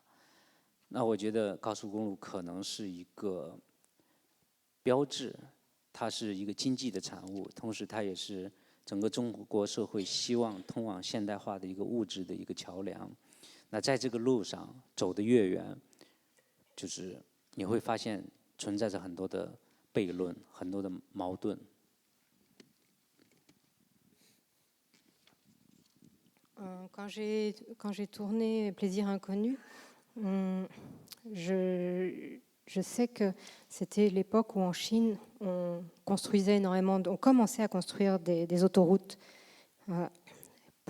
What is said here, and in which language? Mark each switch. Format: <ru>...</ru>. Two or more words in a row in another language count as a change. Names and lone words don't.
<zh>那我觉得高速公路可能是一个标志，它是一个经济的产物，同时它也是整个中国社会希望通往现代化的一个物质的一个桥梁。那在这个路上走得越远，就是你会发现存在着很多的悖论，很多的矛盾。</zh> <fr>Quand j'ai tourné Plaisirs inconnus, je sais que c'était l'époque où en Chine, on construisait énormément, on commençait à construire des autoroutes.</fr>